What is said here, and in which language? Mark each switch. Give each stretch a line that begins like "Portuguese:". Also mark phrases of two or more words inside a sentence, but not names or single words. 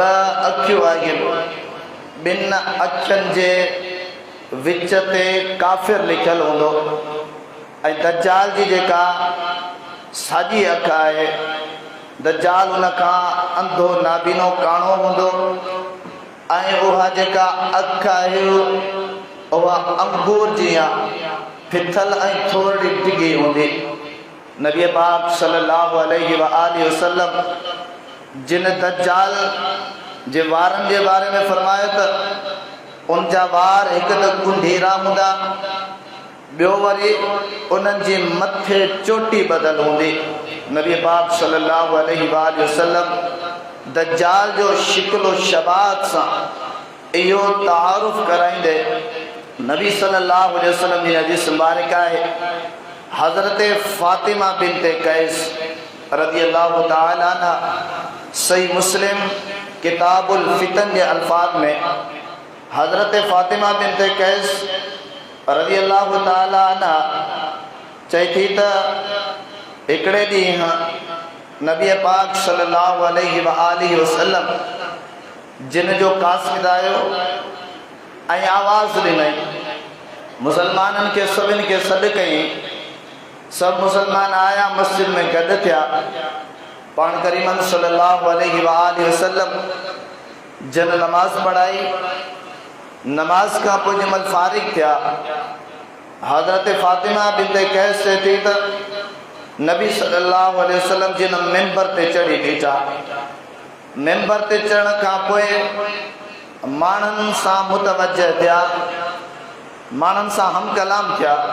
Sindhi: अखियूं आहिनि, ॿिनि अखियुनि जे विच ते काफ़िर लिखियल हूंदो ऐं दज्जाल जी जेका साॼी अखि आहे, दज्जाल उन खां अंधो नाबीनो काणो हूंदो ऐं उहा जेका अखि आहे उहा अंगूर जी फिथल ऐं थोरी डिघी हूंदी। नबी पाक
Arabic: صلى الله عليه وآله وسلم
Sindhi: जिन दज्जाल जे वारनि जे बारे में फरमायो त उन जा वार हिकु त कुंडीरा हूंदा, ॿियो वरी उन्हनि जे मथे चोटी बदल हूंदी। नबी पाक
Arabic: صلى الله عليه وآله وسلم
Sindhi: दज्जाल जो शिकलो शबात सां इहो तारुफ़ कराईंदे नबी
Arabic: صلى الله عليه وسلم
Sindhi: जी हदीस मुबारक है हज़रत फ़ातिमा बिनते कैस
Arabic: رضي الله تعالى عنها
Sindhi: सही मुस्लिम किताबुल फितन
Urdu: کے الفاظ میں
Sindhi: हज़रत फ़ातिमा बिनते कैस
Arabic: رضي الله تعالى عنها
Sindhi: चई थी त हिकिड़े ॾींहुं नबी पाक
Arabic: صلى الله عليه وآله وسلم
Sindhi: जिन जो कासिद आयो ऐं आवाज़ ॾिनई, मुसलमाननि के सभिनि के सॾु कई सब मुसलमान आया मस्जिद में गॾु थिया। पाण करीमन
Arabic: صلى الله عليه وسلم
Sindhi: जन नमाज पढ़ाई। नमाज का पोइ जंहिं महिल फारिग थिया, हज़रत फातिमा बिन्त कैस से थी त नबी
Arabic: صلى الله عليه وسلم
Sindhi: जिन मेंबर ते चढ़ी बीठा। मेंबर ते चढ़ण खां पोइ माण्हुनि सां मुतवजह थिया, माण्हुनि सां हम कलाम थिया